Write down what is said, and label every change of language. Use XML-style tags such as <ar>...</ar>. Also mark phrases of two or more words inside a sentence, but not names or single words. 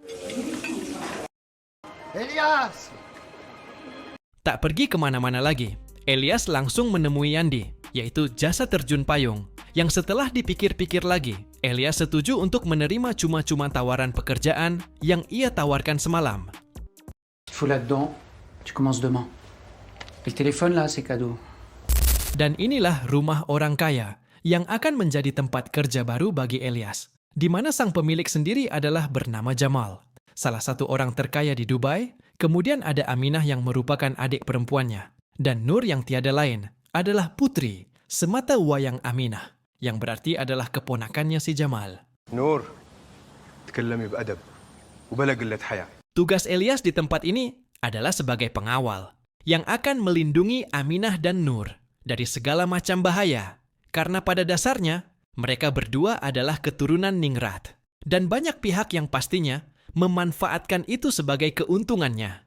<id>Elias! Tak pergi kemana-mana lagi, Elias langsung menemui Yandi, yaitu jasa terjun payung, yang setelah dipikir-pikir lagi, Elias setuju untuk menerima cuma-cuma tawaran pekerjaan yang ia tawarkan semalam.</id> <fr>Il faut là-dedans. Tu commences demain. Le téléphone là, c'est cadeau.</fr> <id>Dan inilah rumah orang kaya yang akan menjadi tempat kerja baru bagi Elias, di mana sang pemilik sendiri adalah bernama Jamal, salah satu orang terkaya di Dubai. Kemudian ada Aminah yang merupakan adik perempuannya, dan Nur yang tiada lain adalah putri semata wayang Aminah, yang berarti adalah keponakannya si Jamal.</id> <ar>نور تكلمي بأدب وبلا قلة حياة.</ar> <id>Tugas Elias di tempat ini adalah sebagai pengawal yang akan melindungi Aminah dan Nur dari segala macam bahaya, karena pada dasarnya mereka berdua adalah keturunan ningrat, dan banyak pihak yang pastinya memanfaatkan itu sebagai keuntungannya.</id>